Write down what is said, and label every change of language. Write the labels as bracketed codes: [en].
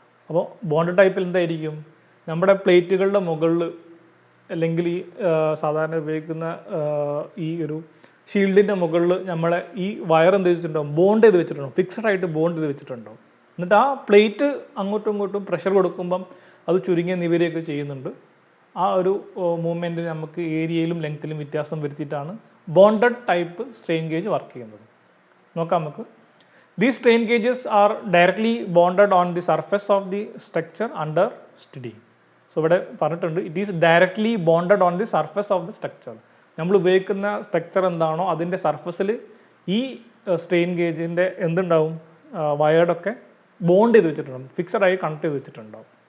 [ml] അപ്പോൾ ബോണ്ടഡ് ടൈപ്പിൽ എന്തായിരിക്കും, നമ്മുടെ പ്ലേറ്റുകളുടെ മുകളിൽ അല്ലെങ്കിൽ ഈ സാധാരണ ഉപയോഗിക്കുന്ന ഈ ഒരു ഷീൽഡിൻ്റെ മുകളിൽ നമ്മളെ ഈ വയർ എന്ത് വെച്ചിട്ടുണ്ടാവും, ബോണ്ട് ചെയ്ത് വെച്ചിട്ടുണ്ടാവും, ഫിക്സഡായിട്ട് ബോണ്ട് ചെയ്ത് വെച്ചിട്ടുണ്ടാവും. എന്നിട്ട് ആ പ്ലേറ്റ് അങ്ങോട്ടും ഇങ്ങോട്ടും പ്രഷർ കൊടുക്കുമ്പം അത് ചുരുങ്ങിയ നിവരുകയൊക്കെ ചെയ്യുന്നുണ്ട്. ആ ഒരു മൂവ്മെൻറ്റിന് നമുക്ക് ഏരിയയിലും ലെങ്ത്തിലും വ്യത്യാസം വരുത്തിയിട്ടാണ് bonded type strain gauge work ചെയ്യുന്നത്. നോക്കാം നമുക്ക്. [en] These strain gauges are directly bonded on the surface of the structure under study. So [ml] ഇവിടെ പറഞ്ഞിട്ടുണ്ട്, [en] It is directly bonded on the surface of the structure. [ml] നമ്മൾ ഉപയോഗിക്കുന്ന സ്ട്രക്ചർ എന്താണോ അതിൻ്റെ സർഫസിൽ ഈ സ്ട്രെയിൻ ഗേജിൻ്റെ എന്തുണ്ടാവും, വയർഡൊക്കെ ബോണ്ട് ചെയ്ത് വെച്ചിട്ടുണ്ടാവും, ഫിക്സഡായി കണക്ട് ചെയ്ത് വെച്ചിട്ടുണ്ടാവും.